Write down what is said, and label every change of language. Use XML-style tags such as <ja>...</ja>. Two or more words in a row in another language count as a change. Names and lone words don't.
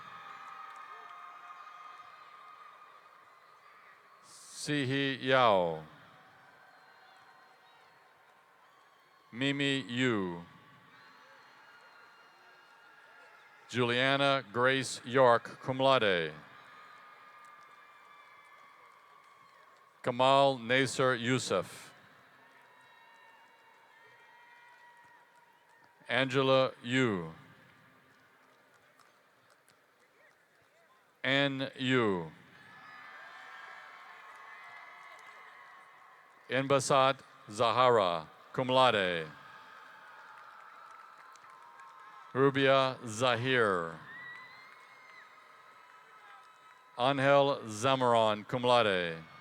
<en>Sihi Yao. Mimi Yu. Juliana Grace York,</en> <la>cum laude.</la> <en>Kamal Nasser Youssef. Angela Yu. N. Yu. Enbasat Zahara,</en> <la>cum laude.</la> <en>Rubia Zahir. Angel Zamaron,</en> <la>cum laude.</la>